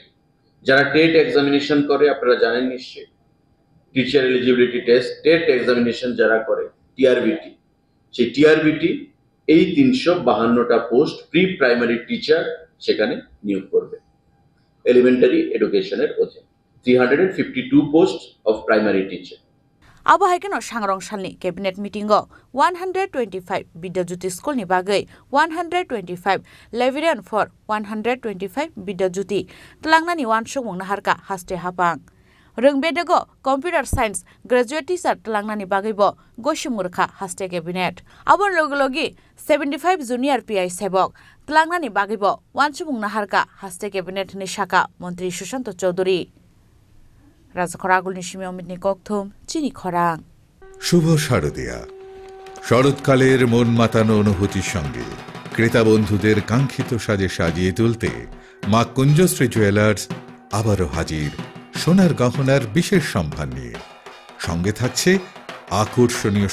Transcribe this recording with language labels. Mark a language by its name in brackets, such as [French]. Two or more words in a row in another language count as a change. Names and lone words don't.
[Bangla] যারা টেট এক্সামিনেশন করে আপনারা জানেন নিশ্চয়ই, [English] teacher eligibility test TET examination [Bangla] যারা করে টিআরবিটি, সেই টিআরবিটি এই 352টা পোস্ট [English] pre primary teacher [Bangla] সেখানে নিয়োগ করবে [English] elementary educationের [Bangla] অধীনে। [English] 352 posts of primary teacher. [Kok Borok] Abo haikeno sangrong salni [English] cabinet meeting [Kok Borok] o 125 Bidyajyoti school ni bagai 125 Leverian for 125 Bidyajyoti tlangnani wansukmung naharka haste hapang Rungbedago [English] computer science graduate teacher [Kok Borok] tlangnani bagai bo goshimurkha haste cabinet abon logologi 75 junior PI sebok tlangnani bagai bo wansukmung naharka haste cabinet ni shaka মন্ত্রী সুশান্ত চৌধুরী রাজখরাগুলনি সিমিয়মিতনি ককথুম চিনি খরাং [Bangla] শুভ শারদিয়া শরৎকালের মন মাতানো অনুভূতির সঙ্গে ক্রেতা বন্ধুদের কাঙ্ক্ষিত সাজে সাজিয়ে তুলতে মা কুঞ্জশ্রী জুয়েলার্স আবারও হাজির সোনার গহনার বিশেষ সম্ভার নিয়ে সঙ্গে থাকছে আকর্ষণীয়